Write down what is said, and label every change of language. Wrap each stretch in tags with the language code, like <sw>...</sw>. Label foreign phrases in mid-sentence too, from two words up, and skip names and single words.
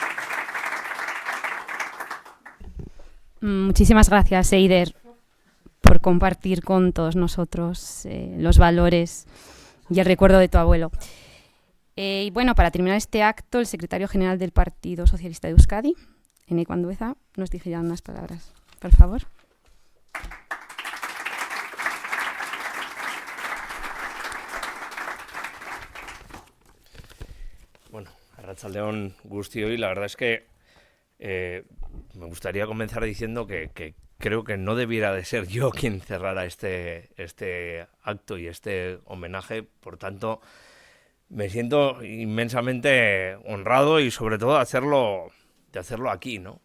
<es>Muchísimas gracias, Eider, por por compartir con todos nosotros los valores y el recuerdo de tu abuelo. Y bueno, para terminar este acto, el secretario general del Partido Socialista de Euskadi, Eneko Andueza, nos dirigirá unas palabras. Por favor.</es> <eu>Bueno, arratsaldeon guztioi,</eu> <es>la verdad es que me gustaría comenzar diciendo que creo que no debiera de ser yo quien cerrara este acto y este homenaje, por tanto me siento inmensamente honrado y sobre todo de hacerlo aquí, ¿no?</es>